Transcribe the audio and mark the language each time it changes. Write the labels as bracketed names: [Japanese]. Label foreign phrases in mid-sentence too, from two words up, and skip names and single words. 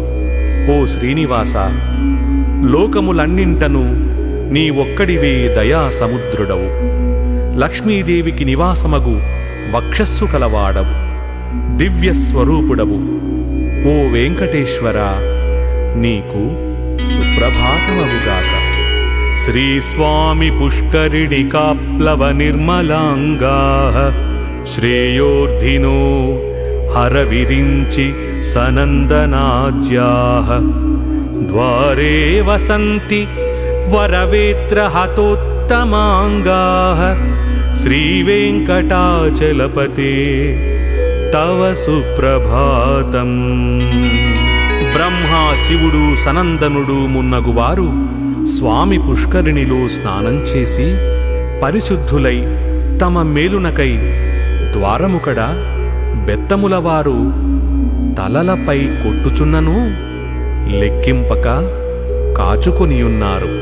[Telugu] ఓ శ్రీనివాస, లోకములన్నింటను నీ ఒక్కడివే దయా సముద్రుడవు. లక్ష్మీదేవికి నివాసమగు వక్షస్సు కలవాడవు, దివ్య స్వరూపుడవు. ఓ వెంకటేశ్వర, నీకు సుప్రభాతమగుగాక. [Sanskrit] श्रीस्वामी पुष्करिणिकाप्लवनिर्मलाङ्गाः श्रेयोर्धिनो हरविरिञ्चि सनन्दनाज्याः द्वारे वसन्ति वरवेत्रहतोत्तमाङ्गाः श्रीवेङ्कटाचलपते तव सुप्रभातम्। [Telugu] బ్రహ్మ శివుడు సనందనుడు మున్నగువారు స్వామి పుష్కరిణిలో స్నానం చేసి పరిశుద్ధులై తమ మేలునకై ద్వారముకడ బెత్తములవారు తలలపై కొట్టుచున్నను లెక్కింపక కాచుకొనియున్నారు.